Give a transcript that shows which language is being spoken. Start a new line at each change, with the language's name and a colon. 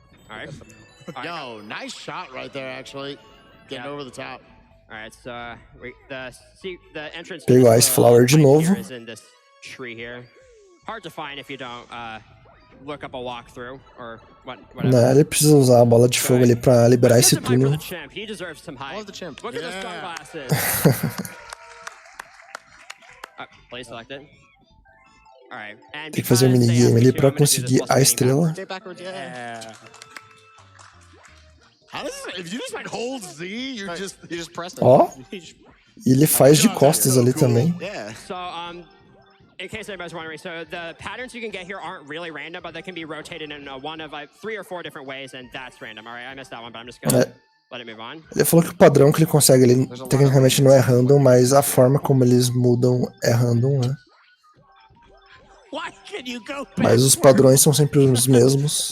English: All right. Yo, nice shot right there, actually. Getting over the top. All right, so the entrance
Portuguese: Pegou a Ice Flower de novo.
English: is in this tree here. Hard to find if you don't look up a walkthrough or whatever.
Portuguese: Não, ele precisa usar a bola de fogo ali pra liberar esse túnel.
English: He deserves some hype. Love the chimp. Look at the sunglasses. Play selected. All right. And
Portuguese: tem que fazer um minigame ali pra conseguir a estrela.
English: Stay backwards, yeah. How does it, if you just like hold Z, you just press it.
Portuguese: Ó, e ele faz de costas ali também.
English: Yeah. So in case anybody's wondering, so the patterns you can get here aren't really random, but they can be rotated in one of 3 or 4 different ways, and that's random. All right, I missed that one, but I'm just gonna let it move on.
Portuguese: Ele falou que o padrão que ele consegue ali tecnicamente não é random, mas a forma como eles mudam é random, né? Mas os padrões são sempre os mesmos.